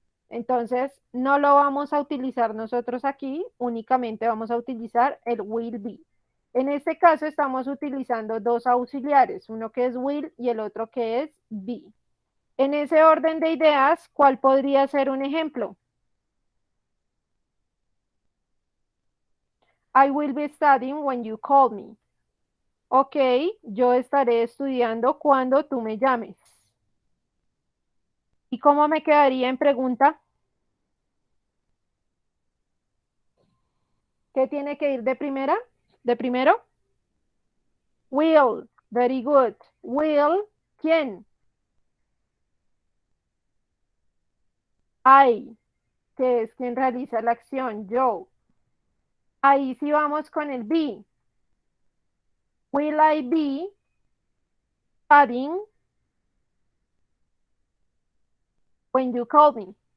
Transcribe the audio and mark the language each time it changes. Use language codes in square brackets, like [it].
[es] Entonces, no lo vamos a utilizar nosotros aquí, únicamente vamos a utilizar el will be. En este caso estamos utilizando dos auxiliares, uno que es will y el otro que es be. En ese orden de ideas, ¿cuál podría ser un ejemplo? [en] I will be studying when you call me. [es] Ok, yo estaré estudiando cuando tú me llames. ¿Y cómo me quedaría en pregunta? ¿Qué tiene que ir de primera? ¿De primero? Will, [en] very good. [es] Will, ¿quién? I, que es quien realiza la acción, yo. Ahí sí vamos con el be. [en] Will I be studying when you call me?